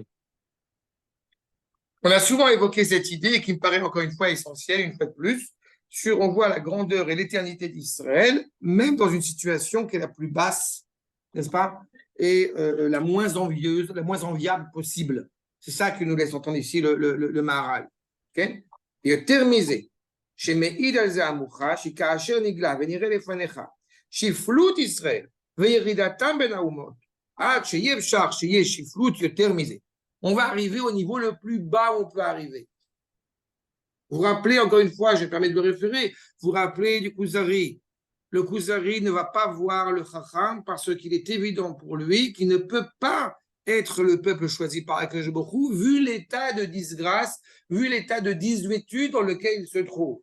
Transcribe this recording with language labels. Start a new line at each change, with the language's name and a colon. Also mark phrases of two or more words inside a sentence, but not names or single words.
French: On a souvent évoqué cette idée qui me paraît encore une fois essentielle, une fois de plus, sur on voit la grandeur et l'éternité d'Israël, même dans une situation qui est la plus basse, n'est-ce pas, et la moins envieuse, la moins enviable possible. C'est ça que nous laisse entendre ici le Maharal. Okay? Et terminé.
Hebrew: שמעיד על זה המוכח, שכאשר נגלה ונראה לפניך שפלות ישראל וירידתם בין האומות, עד שיהיה אפשר שיהיה שפלות יותר מזה.
French: On va arriver au niveau le plus bas où on peut arriver. Vous vous rappelez, encore une fois, je me permets de le référer, vous vous rappelez du Kuzari. Le Kuzari ne va pas voir le Chacham parce qu'il est évident pour lui qu'il ne peut pas être le peuple choisi par
Hebrew: הקדוש ברוך הוא,
French: vu l'état de disgrâce, vu l'état de désuétude dans lequel il se trouve.